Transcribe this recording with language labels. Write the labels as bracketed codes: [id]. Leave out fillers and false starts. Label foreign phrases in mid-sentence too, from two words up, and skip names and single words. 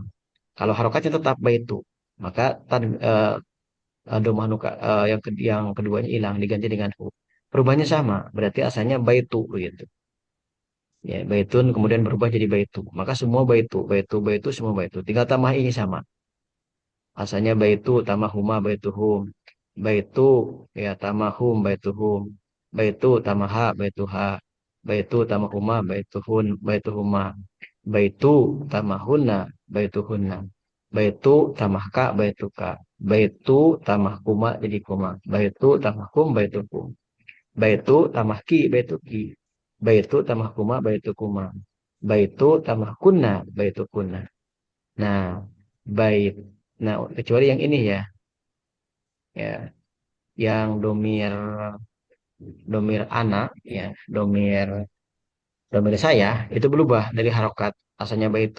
[id] Kalau harokatnya tetap baitu, maka domah nuka yang keduanya hilang diganti dengan hu. Perubahannya sama, berarti asalnya baitu begitu. Ya, baitun kemudian berubah jadi baitu. Maka semua baitu, baitu, baitu semua baitu. Tinggal tambah ini sama. Asalnya baitu tambah huma baituhum. Baitu ya tambah hum baituhum. Baitu tambah ha baituha. Baitu tambah huma baituhun baituhuma. Baitu tambah hunna baituhunna. Baitu tambah ka baituka. Baitu tambah kuma jadi kuma. Baitu tambah kum baitukum. Baitu tambah ki baituki. Baitu tambah kuma baitukuma. Baitu tambah kunna baitukunna. Nah, bait. Nah, kecuali yang ini ya, ya, yang domir domir anak, ya, domir domir saya itu berubah dari harokat asalnya baitu.